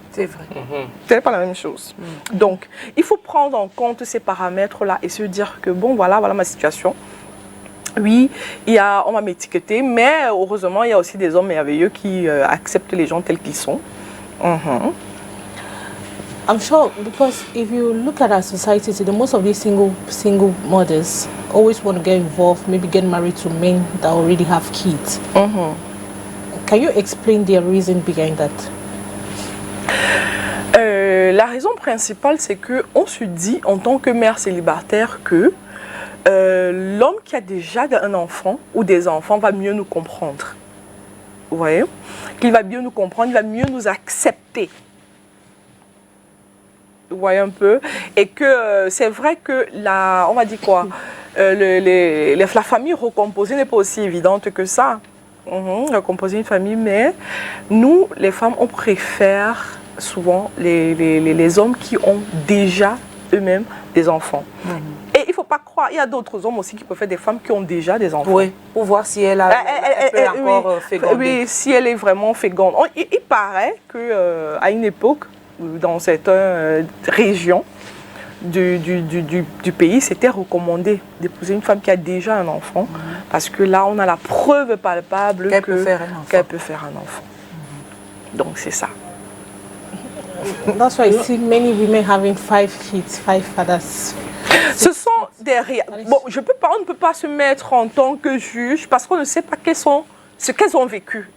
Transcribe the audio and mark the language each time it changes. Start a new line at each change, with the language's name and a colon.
French: C'est vrai. C'est pas la même chose. Donc, il faut prendre en compte ces paramètres-là et se dire que, bon, voilà ma situation. Oui, on va m'étiqueter, mais heureusement, il y a aussi des hommes merveilleux qui acceptent les gens tels qu'ils sont.
English: I'm sure, because if you look at our society today, most of these single mothers always want to get involved, maybe get married to men that already have kids. Can you explain the reason behind that?
French: La raison principale, c'est qu'on se dit en tant que mère célibataire que l'homme qui a déjà un enfant ou des enfants va mieux nous comprendre. Vous voyez? Qu'il va mieux nous comprendre, il va mieux nous accepter. Vous voyez un peu? Et que c'est vrai que on va dire quoi? La famille recomposée n'est pas aussi évidente que ça. Recomposer une famille, mais nous, les femmes, on préfère souvent les hommes qui ont déjà eux-mêmes des enfants. Et il ne faut pas croire, il y a d'autres hommes aussi qui préfèrent des femmes qui ont déjà des enfants. Oui, pour voir si elle peut encore féconder. Oui, si elle est vraiment féconde. Il paraît qu'à une époque, dans certaines régions du pays, c'était recommandé d'épouser une femme qui a déjà un enfant, parce que là, on a la preuve palpable qu'elle peut faire un enfant. Donc, c'est ça.
English: That's why I see many women having 5 kids, 5 fathers.
French: Ce sont des bon, on ne peut pas se mettre en tant que juge parce qu'on ne sait pas ce qu'elles ont vécu.